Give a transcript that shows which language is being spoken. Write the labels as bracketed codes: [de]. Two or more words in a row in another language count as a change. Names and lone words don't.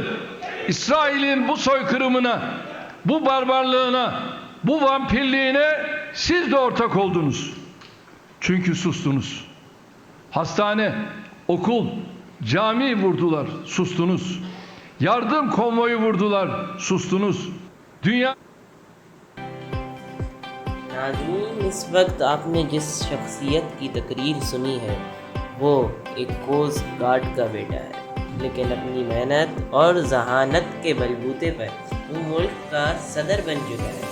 [tr] İsrail'in bu soykırımına, bu barbarlığına, bu vampirliğine siz de ortak oldunuz. Çünkü sustunuz. Hastane, okul, cami vurdular, sustunuz. Yardım konvoyu vurdular, sustunuz. Dünya... [hi] नाज़रीन, इस वक्त आपने जिस शख्सियत की तकरीर सुनी है वो एक कोस्ट गार्ड का बेटा है, लेकिन अपनी मेहनत और जहानत के बलबूते पर वो मुल्क का सदर बन चुका है।